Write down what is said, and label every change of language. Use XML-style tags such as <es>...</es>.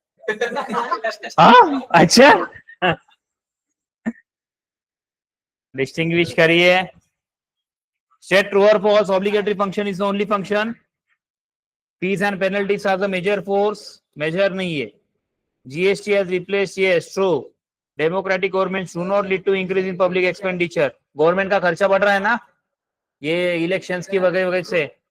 <hi>हाँ अच्छा, डिस्टिंग्विश करिए.</hi> <en>State true or false, obligatory function is the only function. Fees and penalties are the major force.</en> <hi>Measure नहीं है.</hi> <en>GST has replaced, yes, true. Democratic governments do not lead to increase in public expenditure.</en> <hi>Government का खर्चा बढ़ रहा है ना, ये elections की वजह से.</hi>